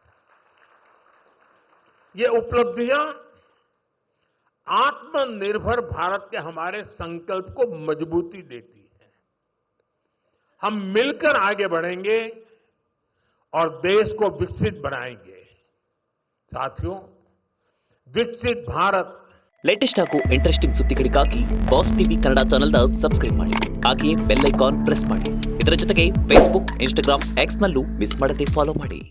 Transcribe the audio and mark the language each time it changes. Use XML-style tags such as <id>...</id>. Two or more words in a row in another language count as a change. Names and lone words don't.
<hi>ये उपलब्धियां आत्मनिर्भर भारत के हमारे संकल्प को मजबूती देती है। हम मिलकर आगे बढ़ेंगे और देश को विकसित बनाएंगे। साथियों, विकसित भारत</hi> <kn>ಲೇಟೆಸ್ಟ್ ಹಾಗೂ ಇಂಟ್ರೆಸ್ಟಿಂಗ್ ಸುದ್ದಿಗಳಿಗಾಗಿ ಬಾಸ್ ಟಿವಿ ಕನ್ನಡ ಚಾನೆಲ್ನ ಸಬ್ಸ್ಕ್ರೈಬ್ ಮಾಡಿ, ಹಾಗೆಯೇ</kn> <en>bell icon press</en> <kn>ಮಾಡಿ. ಇದರ ಜೊತೆಗೆ ಫೇಸ್ಬುಕ್, ಇನ್ಸ್ಟಾಗ್ರಾಮ್, ಎಕ್ಸ್ನಲ್ಲೂ ಮಿಸ್ ಮಾಡದೆ ಫಾಲೋ ಮಾಡಿ.</kn>